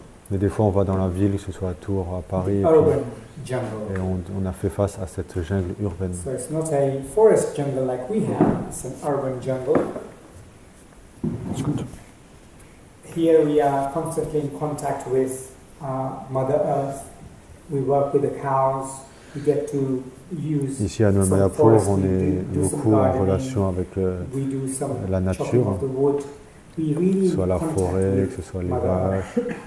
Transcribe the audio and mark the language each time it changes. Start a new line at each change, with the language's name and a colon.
French: Mais des fois on va dans la ville, que ce soit à Tours, à Paris, et on a fait face à cette jungle urbaine.
English: So it's not a forest jungle like we have, it's an urban jungle. Here we are constantly in contact with Mother Earth. We work with the cows. We get to use.
French: Ici à Mayapur, on est beaucoup en relation avec la nature, que ce soit la forêt, que ce soit les vaches.